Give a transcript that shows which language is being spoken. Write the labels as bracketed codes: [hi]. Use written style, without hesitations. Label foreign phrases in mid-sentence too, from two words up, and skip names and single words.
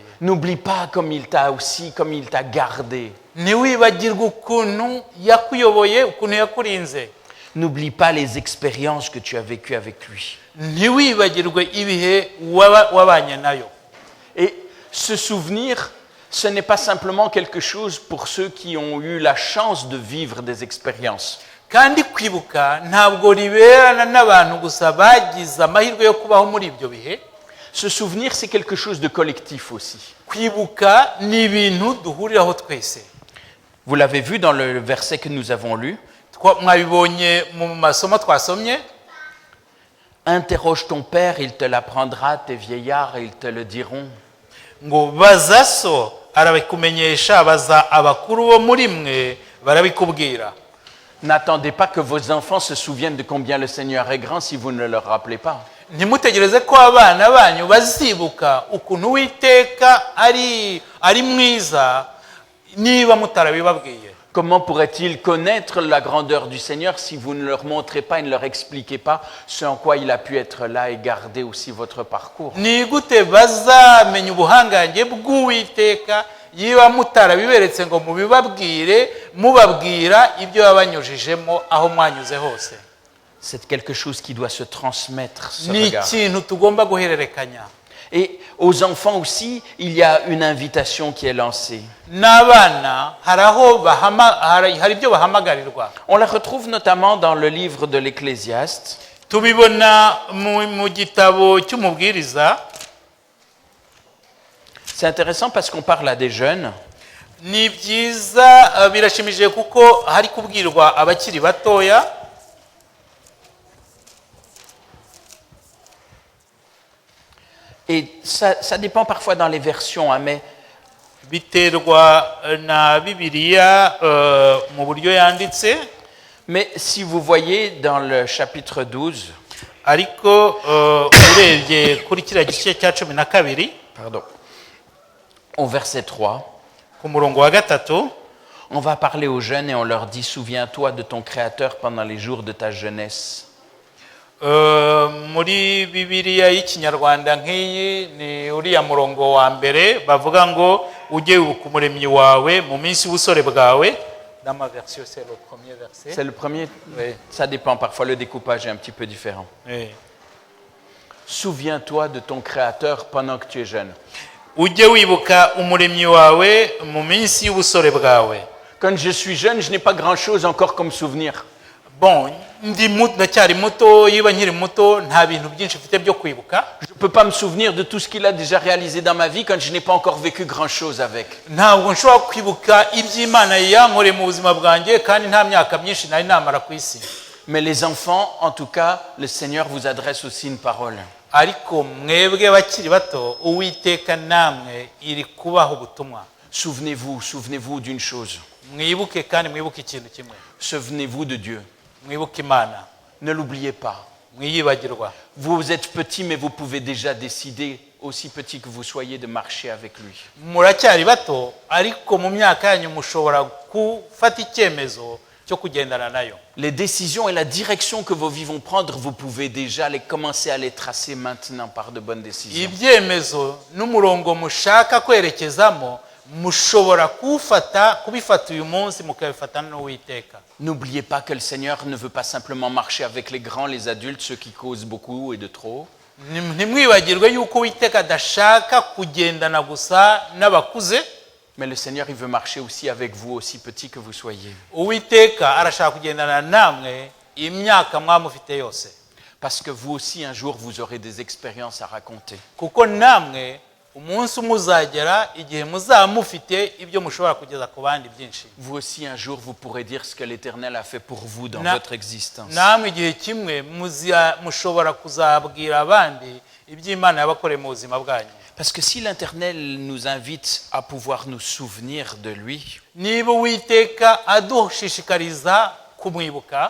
[fr] N'oublie pas comme il t'a gardé. [rw] ntiwibagirwe ukuntu yakuyoboye, ukuntu yakurinze. [fr] N'oublie pas les expériences que tu as vécues avec lui. [rw] ntiwibagirwe ibihe wabanye nayo. [fr] Et ce souvenir, ce n'est pas simplement quelque chose pour ceux qui ont eu la chance de vivre des expériences. [rw] kandi kwibuka ntabwo riberana n'abantu gusa bagize amahirwe yo kubaho muri ibyo bihe. [fr] Ce souvenir, c'est quelque chose de collectif aussi. [rw] kwibuka ni ibintu duhuriraho twese. [fr] Vous l'avez vu dans le verset que nous avons lu. [rw] mwabibonye mu masomo twasomye. [fr] Interroge ton père, il te l'apprendra, tes vieillards, ils te le diront. [rw] ngo baza so arabikumenyesha, baza abakuru bo muri mwe barabikubwira. [fr] N'attendez pas que vos enfants se souviennent de combien le Seigneur est grand si vous ne leur rappelez pas. [rw] ntimutegereze ko abana banyu bazibuka ukuntu Uwiteka ari mwiza niba mutarabibabwiye. [fr] Comment pourraient-ils connaître la grandeur du Seigneur si vous ne leur montrez pas et ne leur expliquez pas ce en quoi il a pu être là et garder aussi votre parcours? [rw] ni gute bazamenya ubuhangange bw'Uwiteka yiba mutarabiberetse ngo mubabwira ibyo yabanyujijemo aho mwanyuze hose? [fr] C'est quelque chose qui doit se transmettre, ce [rw] ni [fr] regard. [rw] ikintu tugomba guhererekanya. [fr] Et aux enfants aussi, il y a une invitation qui est lancée. [rw] n'abana hari ibyo bahamagarirwa. [fr] On la retrouve notamment dans le livre de l'Ecclésiaste. [rw] tubibona mu gitabo cy'umubwiriza [fr] C'est intéressant parce qu'on parle à des jeunes, [rw] ni byiza birashimishije kuko hari kubwirwa abakiri batoya. [fr] et ça dépend parfois dans les versions, hein, mais [rw] Biterwa na Bibiliya mu buryo yanditse. [fr] Mais si vous voyez dans le chapitre 12, [rw] Ariko urebye kuri kiriya gice cya 12 [fr] pardon, au verset 3, [rw] ku murongo wa 3, [fr] on va parler aux jeunes et on leur dit « Souviens-toi de ton Créateur pendant les jours de ta jeunesse. [rw] muri Bibiliya y'ikinyarwanda nk'iyi ni uriya murongo wa mbere bavuga ngo ujye wibuka umuremyi wawe mu minsi y'ubusore bwawe. [fr] Dans ma version, c'est le premier verset. » C'est le premier. Oui. Ça dépend, parfois le découpage est un petit peu différent. Oui. Souviens-toi de ton Créateur pendant que tu es jeune. [rw] Ujye wibuka umuremyi wawe mu minsi y'ubusore bwawe. [fr] Quand je suis jeune, je n'ai pas grand-chose encore comme souvenir. Bon, [rw] ndacyari muto, yiba nkiri muto nta bintu byinshi mfite byo kwibuka. [fr] Je ne peux pas me souvenir de tout ce qu'il a déjà réalisé dans ma vie quand je n'ai pas encore vécu grand-chose avec. [rw] Ntabwo nshobora kwibuka iby'Imana yankoreye mu buzima bwanjye kandi nta myaka myinshi nari namara ku isi. [fr] Mais les enfants, en tout cas, le Seigneur vous adresse aussi une parole. [rw] Ariko mwebwe bakiri bato Uwiteka namwe iri kubaho ubutumwa. [fr] Souvenez-vous d'une chose. [rw] Mwibuke kandi mwibuke ikintu kimwe. [fr] Souvenez-vous de Dieu. [rw] Mwibuke Imana. [fr] Ne l'oubliez pas. [rw] Mwiyibagirwa. [fr] Vous êtes petit, mais vous pouvez déjà décider, aussi petit que vous soyez, de marcher avec lui. [rw] Muracyari bato ariko mu myaka yanyu mushobora gufata icyemezo cyo kugendana nayo. [fr] Les décisions et la direction que vos vies vont prendre, vous pouvez déjà commencer à les tracer maintenant par de bonnes décisions. [rw] Ibyemezo n'umurongo mushaka kwerekezamo mushobora kubifata uyu munsi mukabifata n'Uwiteka. [fr] N'oubliez pas que le Seigneur ne veut pas simplement marcher avec les grands, les adultes, ceux qui causent beaucoup et de trop. [rw] Ntimwibagirwe yuko Uwiteka adashaka kugendana gusa n'abakuze. [fr] Mais le Seigneur, il veut marcher aussi avec vous, aussi petit que vous soyez. [rw] Uwiteka arashaka kugendana namwe imyaka mwamufite yose. [fr] Parce que vous aussi, un jour, vous aurez des expériences à raconter. [rw] Kuko namwe umunsi muzagera igihe muzamufite ibyo mushobora kugeza ku bandi byinshi. [fr] Vous aussi, un jour, vous pourrez dire ce que l'Éternel a fait pour vous dans votre existence. [rw] Namwe igihe kimwe mushobora kuzabwira abandi iby'Imana yabakoreye mu buzima bwanyu. [fr] Parce que si l'Éternel nous invite à pouvoir nous souvenir de lui, [rw] Niba Uwiteka adushishikariza kumwibuka,